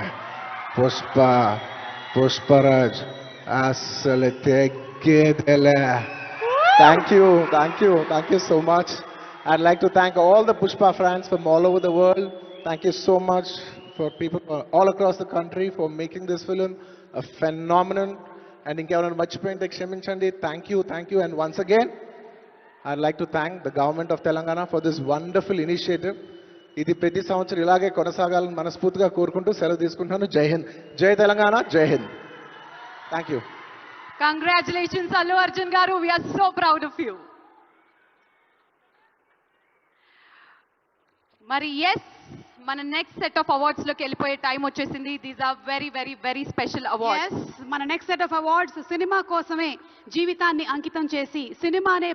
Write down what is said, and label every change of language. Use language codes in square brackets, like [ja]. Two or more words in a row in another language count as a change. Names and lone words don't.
[te] పుష్పరాజ్ అసలు తెగ్గేదేలే. [en] Thank you so much. I'd like to thank all the Pushpa fans from all over the world. Thank you so much for people all across the country for making this film a phenomenon. [te] And ఇంకెవరైనా మర్చిపోయుంటే క్షమించండి. [en] Thank you. And once again, I'd like to thank the government of Telangana for this wonderful initiative. [te] ఇది ప్రతి సంవత్సరం ఇలాగే కొనసాగాలని మనస్ఫూర్తిగా korukunటూ సెలవు తీసుకుంటున్నాను. జై హింద్, జై తెలంగాణ, జై హింద్. [en] Thank you. Congratulations Allu Arjun garu. We are so proud of you. [te] మరి ఎస్, మన [en] next set of awards [te] లోకి వెళ్ళిపోయే టైం వచ్చేసింది. [en] These are very very very special awards. [te] మన [en] next set of awards [te] సినిమా కోసమే జీవితాన్ని అంకితం చేసి సినిమానే